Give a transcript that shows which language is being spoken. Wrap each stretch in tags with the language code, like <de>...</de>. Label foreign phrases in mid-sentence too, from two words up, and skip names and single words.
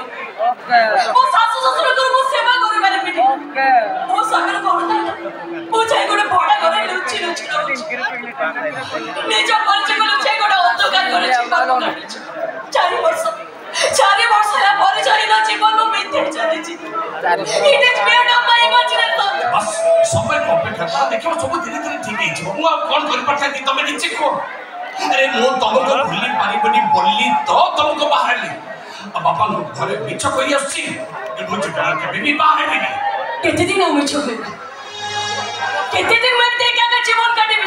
<or>ମୋ ଶାଶୁ ଶ୍ୱଶୁରଙ୍କର ମୁଁ ସେବା କରିପାରିବିନି। ମୋ ସ୍ୱାମୀର କଣ ଥାଏ? ମୁଁ ଯାଇ ଗୋଟେ ଭଡା ଘରେ ଲୁଚି ଲୁଚି ରହୁଛି। ନିଜ ପରିଚୟକୁ ଲୁଚାଇ ଗୋଟେ ଅନ୍ଧକାର ଘରେ ଯିବାକୁ କାଟୁଛି। 4 ବର୍ଷ ହେଲା ପରିଚୟହୀନ ଜୀବନ ବିତେଇ ଚାଲିଛି।</or> <en>It is beyond of my imagination.</en> <or>ବସ୍ ସମୟକୁ ଅପେକ୍ଷା କର, ଦେଖିବ ସବୁ ଧୀରେ ଧୀରେ ଠିକ ହେଇଯିବ। ମୁଁ ଆଉ କଣ କରିପାରିଥାନ୍ତି ତମେ ନିଜେ କୁହ। ଆରେ ମୁଁ ତମକୁ ଭୁଲି ପାରିବିନି ବୋଲି ତ ତମକୁ ବାହାରିଲି। ଆଉ ବାପାଙ୍କ ଘରେ ମିଛ କହି ଆସୁଛି। ମୁଁ କେବେ ବି ବାହାରିବିନି। କେତେ ଦିନ ଆଉ ମିଛ କହିବି? କେତେ ଦିନ ମୁଁ ଏମିତି ଏକା ଜୀବନ କାଟିବି?</or>